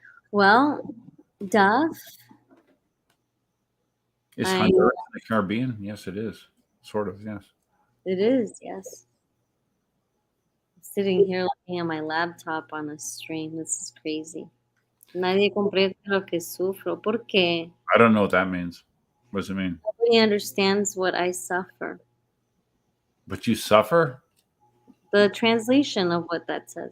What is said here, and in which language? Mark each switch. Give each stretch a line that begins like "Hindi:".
English: Well, Duff. Is Honduras in the Caribbean? Yes, it is. Sort of, yes. It is, yes. I'm sitting here looking at my laptop on a stream. This is crazy.
Spanish: Nadie comprende lo que sufro. ¿Por qué?
English: I don't know what that means. What does it mean? Nobody understands what I suffer. But you suffer? The translation of what that says.